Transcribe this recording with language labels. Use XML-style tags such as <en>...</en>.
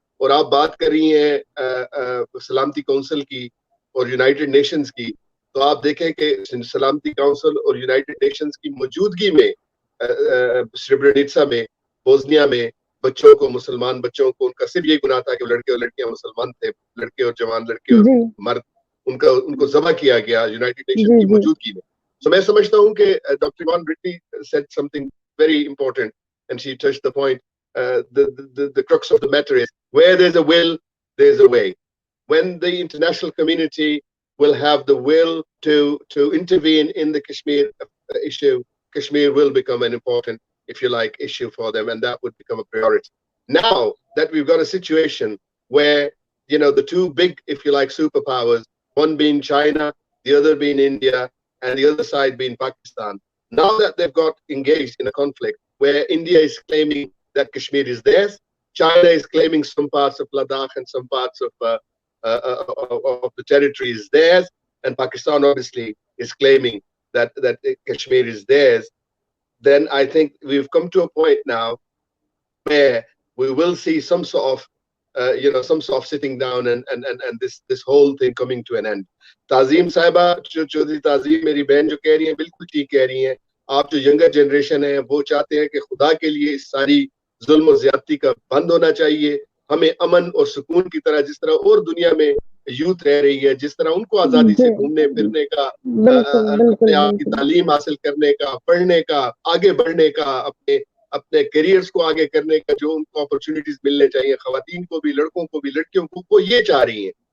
<ur>اور آپ بات کر رہی ہیں سلامتی کونسل کی اور یونائٹڈ نیشنز کی، تو آپ دیکھیں کہ سلامتی کونسل اور یونائٹڈ نیشنز کی موجودگی میں سربرینیٹسا میں، بوسنیا میں بچوں کو، مسلمان بچوں کو، ان کا صرف یہ گناہ تھا کہ لڑکے اور لڑکیاں مسلمان تھے، لڑکے اور جوان، لڑکے اور مرد، ان کو ذبح کیا گیا یونائٹڈ نیشن کی موجودگی میں.</ur> <en>تو میں سمجھتا ہوں کہ doctor Yvonne Britney said something very important and she touched the point. The crux of the matter is where there's a will, there's a way. When the international community will have the will to intervene in the Kashmir issue, Kashmir will become an important, if you like, issue for them, and that would become a priority. Now that we've got a situation where, you know, the two big, if you like, superpowers, one being China, the other being India, and the other side being Pakistan, now that they've got engaged in a conflict where India is claiming that Kashmir is theirs, China is claiming some parts of Ladakh and some parts of the territory is theirs, and Pakistan obviously is claiming that Kashmir is theirs, then I think we've come to a point now where we will see some sort of some sort of sitting down and this whole thing coming to an end.</en> <ur>تعظیم صاحبہ چودھری تعظیم میری بہن جو کہہ رہی ہیں بالکل ٹھیک کہہ رہی ہیں. آپ جو ینگر جنریشن ہے وہ چاہتے ہیں کہ خدا کے لیے اس ساری ظلم و زیادتی کا بند ہونا چاہیے. ہمیں امن اور سکون کی طرح جس طرح اور دنیا میں یوتھ رہ رہی ہے، جس طرح ان کو آزادی سے گھومنے پھرنے کا، اپنے آپ کی تعلیم حاصل کرنے کا، پڑھنے کا، آگے بڑھنے کا، اپنے کیریئرز کو آگے کرنے کا جو ان کو اپرچونٹیز ملنے چاہیے، خواتین کو بھی، لڑکوں کو بھی، لڑکیوں کو، وہ یہ چاہ رہی ہیں.</ur>